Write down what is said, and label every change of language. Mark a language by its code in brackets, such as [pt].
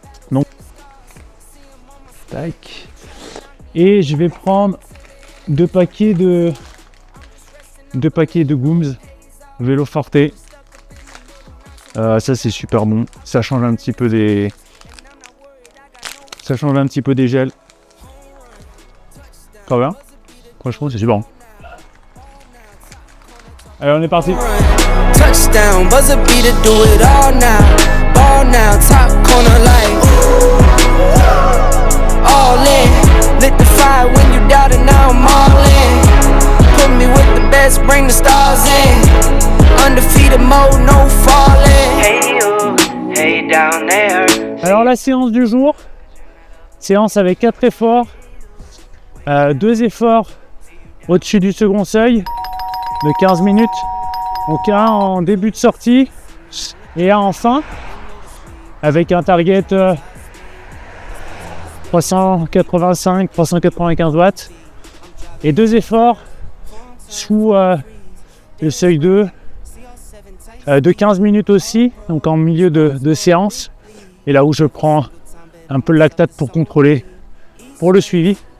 [fr] Donc, tac. Et je vais prendre 2 paquets de Gooms Vélo Forte. Ça c'est super bon. Ça change un petit peu des gels. Très bien. Franchement, c'est super bon. Allez, on est parti. [en] Touchdown, buzzer beater, do it all now. Ball now, top corner like all in. Lit the fire when you doubted, now I'm all in. Put me with the best, bring the stars in. Undefeated mode, no falling. Hey you, hey down there. [fr] Alors la séance du jour, séance avec 4 efforts, 2 efforts au-dessus du second seuil de 15 minutes. Donc un en début de sortie et un en fin, avec un target 385-395 watts et 2 efforts sous le seuil 2 de 15 minutes aussi, donc en milieu de séance, et là où je prends un peu le lactate pour contrôler pour le suivi.